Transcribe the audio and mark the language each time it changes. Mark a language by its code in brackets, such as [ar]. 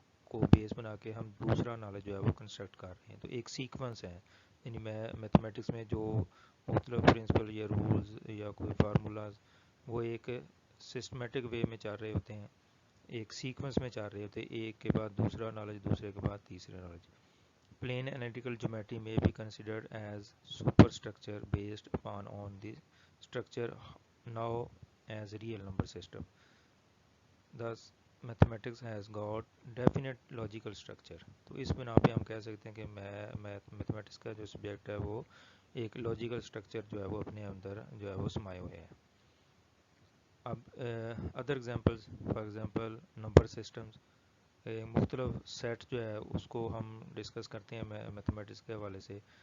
[ur] کو بیس بنا کے ہم دوسرا نالج جو ہے وہ کنسٹرکٹ کر رہے ہیں. تو ایک سیکونس ہے، یعنی میتھمیٹکس میں جو مختلف پرنسپل یا رولز یا کوئی فارمولاز وہ ایک سسٹمیٹک وے میں چل رہے ہوتے ہیں، ایک سیکوینس میں چل رہے ہوتے ہیں، ایک کے بعد دوسرا نالج، دوسرے کے بعد تیسرا knowledge. [en] Plain analytical geometry may be considered as superstructure based upon on the structure now as real number system. Thus, mathematics has got definite logical structure. [ur] تو اس بنا پہ ہم کہہ سکتے ہیں کہ میتھمیٹکس کا جو سبجیکٹ ہے وہ ایک لاجیکل سٹرکچر جو ہے وہ اپنے اندر جو ہے وہ سمائے ہوئے ہیں. اب other examples, for example number systems, مختلف سیٹ جو ہے اس کو ہم ڈسکس کرتے ہیں میتھمیٹکس کے حوالے سے.